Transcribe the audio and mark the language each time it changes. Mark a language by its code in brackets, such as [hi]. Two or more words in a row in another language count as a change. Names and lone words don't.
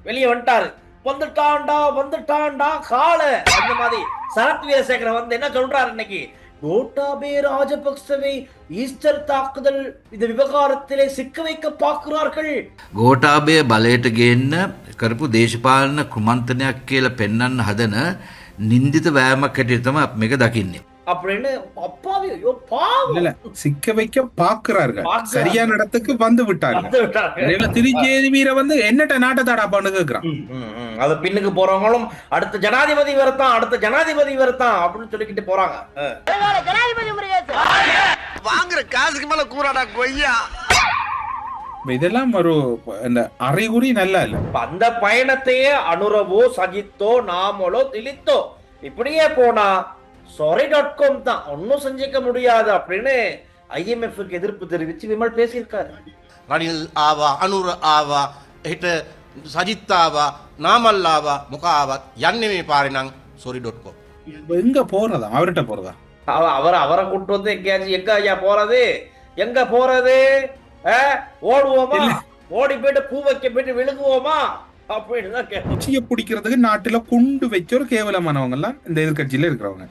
[ta] வெளியே வந்துட்டாரு. வந்துட்டான்டா வந்துட்டான்டா கால அந்த மாதிரி சரத் வீரசேகர வந்து என்ன சொல்றாரு இன்னைக்கு, கோட்டாபே ராஜபக்சவை ஈஸ்டர் தாக்குதல் இந்த விவகாரத்திலே சிக்க வைக்க பார்க்கிறார்கள். [si] ගෝටාබය බලයට ගේන්න කරපු දේශපාලන කුමන්තනයක් කියලා පෙන්වන්න හදන නින්දිත වෑමක් හැටියට තමයි අපි මේක දකින්නේ. [ta] அப்படின்னு அப்பாவி ஐயோ பாவம். இல்ல சிக்க வைக்க பாக்குறார்கள், பார்க்கிறார்கள். சரியான இடத்துக்கு வந்து விட்டார்கள். வந்து விட்டார்கள். திருச்சேரி வீர வந்து என்னட்ட நாட்டத்தாடாப்பான்னு கேக்குறான். அது பின்னுக்கு போறவங்களும் அடுத்த ஜனாதிபதி வரத்தான் அடுத்த ஜனாதிபதி வரத்தான் அப்படின்னு சொல்லிக்கிட்டு போறாங்க. வாங்குற காசுக்கு மேல கூறாடா கொய்யா. இதெல்லாம் ஒரு இந்த அறிகுறி நல்லா இல்ல. அந்த பயணத்தையே அனுரவோ சகித்தோ நாமளோ திளித்தோ இப்படியே போனா sorry.com தான் ஒன்னும் செஞ்சிக்க முடியாது அப்படின்னு ஐஎம்எஃப்க்கு எதிர்ப்பு தெரிவிச்சு விமல் பேசியிருக்காரு. [si] රනිල් ආවා අනුර ආවා එහෙට සජිත් ආවා නාමල් ආවා මොකා ආවත් යන්නේ මේ පාරේ නම් sorry.com. [ta] எங்க போறதா, அவர்கிட்ட போறதா? அவரை கூட்டு வந்து எங்கேயாச்சும் எங்க ஐயா போறது, எங்க போறது, ஓடுவோமா, ஓடி போயிட்டு பூ வைக்க போயிட்டு விழுகுவோமா அப்படின்னு தான் கட்சியை பிடிக்கிறதுக்கு நாட்டுல குண்டு வச்ச ஒரு கேவலமானவங்க எல்லாம் இந்த எதிர்கட்சியில இருக்கிறவங்க.